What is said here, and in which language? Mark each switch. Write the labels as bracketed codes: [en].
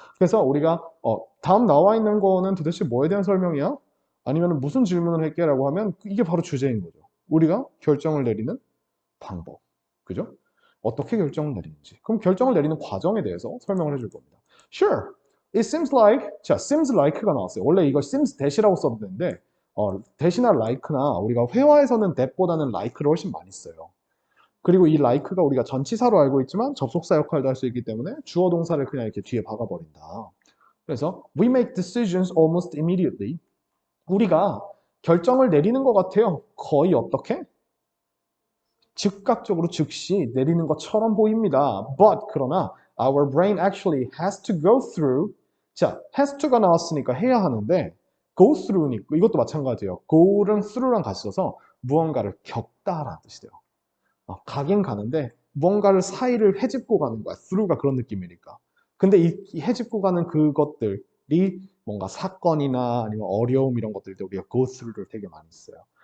[ko] 그래서 우리가 다음 나와 있는 거는 도대체 뭐에 대한 설명이야? 아니면 무슨 질문을 할게라고 하면 이게 바로 주제인 거죠. 우리가 결정을 내리는 방법. 그죠? 어떻게 결정을 내리는지. 그럼 결정을 내리는 과정에 대해서 설명을 해줄 겁니다. [en] Sure. It seems like, 자, seems like [ko] 가 나왔어요. 원래 이거 seems that이라고 써도 되는데 that이나 like나 우리가 회화에서는 that보다는 like를 훨씬 많이 써요. 그리고 이 like가 우리가 전치사로 알고 있지만 접속사 역할도 할 수 있기 때문에 주어 동사를 그냥 이렇게 뒤에 박아버린다. [en] 그래서 we make decisions almost immediately. [ko] 우리가 결정을 내리는 것 같아요. 거의 어떻게? 즉각적으로 즉시 내리는 것처럼 보입니다. [en] But [ko] 그러나 [en] our brain actually has to go through. [ko] 자, has to가 나왔으니까 해야 하는데 go through니까 이것도 마찬가지예요. go랑 through랑 같이 써서 무언가를 겪다라는 뜻이 돼요. 가긴 가는데 무언가를 사이를 헤집고 가는 거야. through가 그런 느낌이니까. 근데 이 헤집고 가는 그것들이 뭔가 사건이나 아니면 어려움 이런 것들도 우리가 go through를 되게 많이 써요.